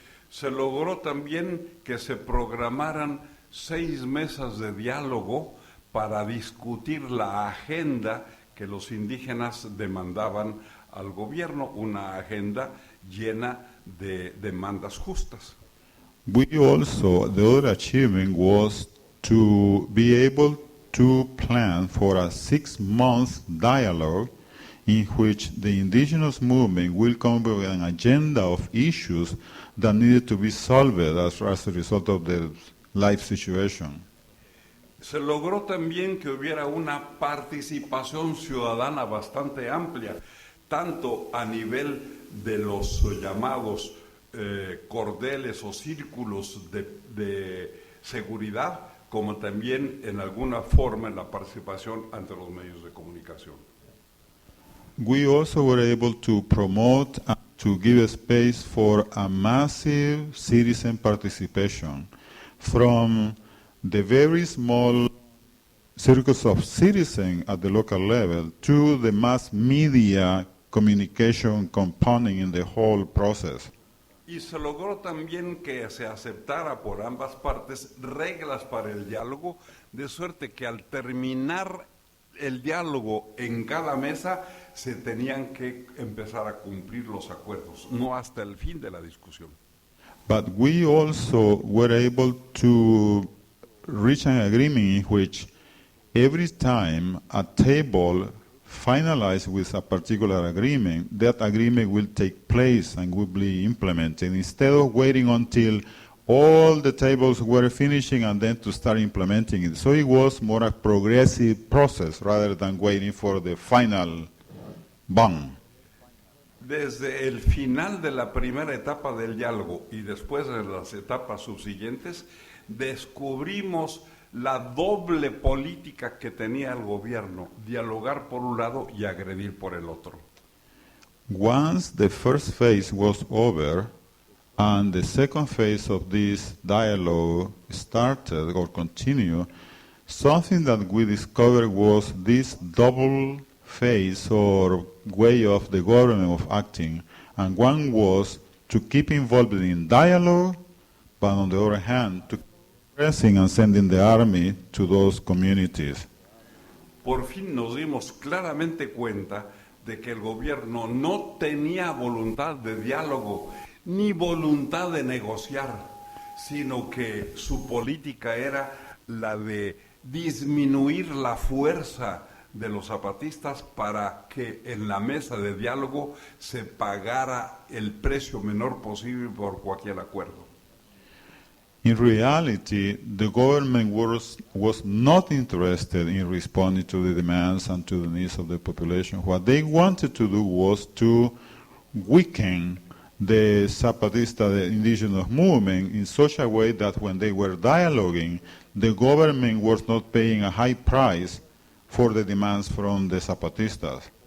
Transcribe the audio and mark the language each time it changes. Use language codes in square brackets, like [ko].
[es] Se logró también que se programaran 6 mesas de diálogo para discutir la agenda que los indígenas demandaban al gobierno, una agenda llena de demandas justas. [en] We also, the other achievement was to be able to plan for a 6-month dialogue in which the indigenous movement will come with an agenda of issues that needed to be solved as a result of the life situation. [es] Se logró también que hubiera una participación ciudadana bastante amplia, tanto a nivel de los llamados cordeles o círculos de seguridad, como también en alguna forma en la participación ante los medios de comunicación. [en] We also were able to promote and to give a space for a massive citizen participation from the very small circles of citizens at the local level to the mass media communication component in the whole process. [es] Y se logró también que se aceptara por ambas partes reglas para el diálogo, de suerte que al terminar el diálogo en cada mesa se tenían que empezar a cumplir los acuerdos, no hasta el fin de la discusión. [en] But we also were able to reach an agreement in which every time a table finalized with a particular agreement, that agreement will take place and will be implemented instead of waiting until all the tables were finishing and then to start implementing it. So it was more a progressive process rather than waiting for the final bang. [es] Desde el final de la primera etapa del diálogo y después de las etapas subsiguientes, descubrimos la doble política que tenía el gobierno, dialogar por un lado y agredir por el otro. [en] Once the first phase was over and the second phase of this dialogue started or continued, something that we discovered was this double phase or way of the government of acting. And one was to keep involved in dialogue, but on the other hand, to pressing and sending the army to those communities. [es] Por fin nos dimos claramente cuenta de que el gobierno no tenía voluntad de diálogo ni voluntad de negociar, sino que su política era la de disminuir la fuerza de los zapatistas para que en la mesa de diálogo se pagara el precio menor posible por cualquier acuerdo. [en] In reality, the government was not interested in responding to the demands and to the needs of the population. What they wanted to do was to weaken the Zapatista, the indigenous movement, in such a way that when they were dialoguing, the government was not paying a high price for the demands from the Zapatistas.